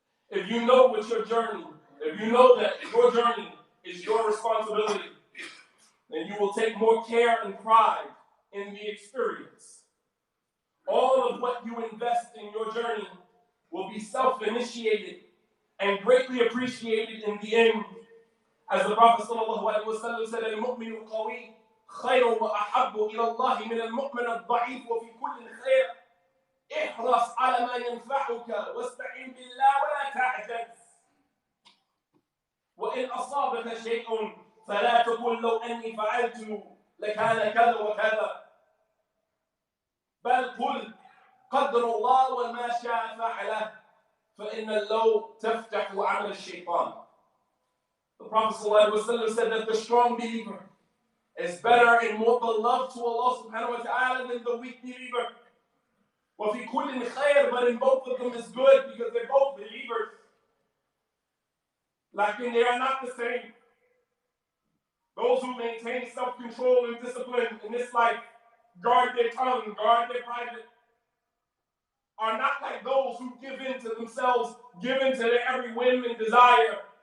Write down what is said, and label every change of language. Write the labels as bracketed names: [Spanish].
[English] If you know what your journey, if you know that your journey is your responsibility, then you will take more care and pride in the experience. All of what you invest in your journey will be self-initiated and greatly appreciated in the end. As the Prophet ﷺ said, [Arabic] الْمُؤْمِنُ الْقَوِيُّ خَيْرٌ وَأَحَبُّ إِلَى اللَّهِ مِنَ الْمُؤْمِنِ الضَّعِيفِ وَفِي كُلٍّ خَيْرٍ احرص على ما ينفعك واستعن بالله ولا تعجز وإن أصابك شيء فلا تقل لو أني فعلت لكان كذا وكذا بل قل قدر الله وما شاء فعله فإن اللو تفتح عمل الشيطان. [English] The Prophet ﷺ said that the strong believer is better and more beloved to Allah subhanahu wa ta'ala than the weak believer. [Arabic] وَفِي كُلٍّ خَيْرٍ, [English] but in both of them is good because they're both believers. Like they are not the same. Those who maintain self-control and discipline in this life, guard their tongue, guard their private, are not like those who give in to themselves, give in to their every whim and desire.